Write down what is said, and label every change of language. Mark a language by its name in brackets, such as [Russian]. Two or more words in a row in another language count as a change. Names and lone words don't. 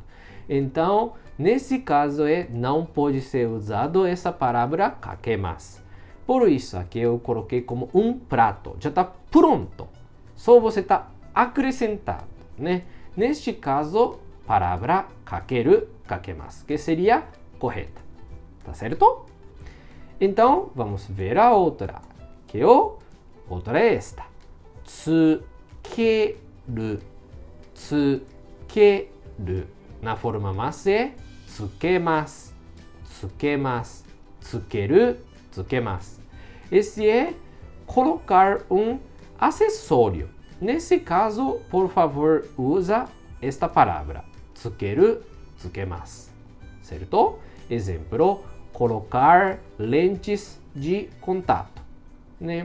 [Portuguese] Então, nesse caso, não pode ser usado essa palavra kakemasu. Por isso, aqui eu coloquei como um prato. Já está pronto. Só você está acrescentando, né? Neste caso, palavra [Japanese] かける、かけます, [Portuguese] que seria correta. Tá certo? Então, vamos ver a outra. Que outra é esta. Tsukeru. Tsukeru. Na forma mas é tsukemasu. [Japanese] つけます。つける。つけます. [Portuguese] Esse é colocar um acessório. Nesse caso, por favor, usa esta palavra. [Japanese] つける。つけます. Certo? [Portuguese] Exemplo. Colocar lentes de contato, né?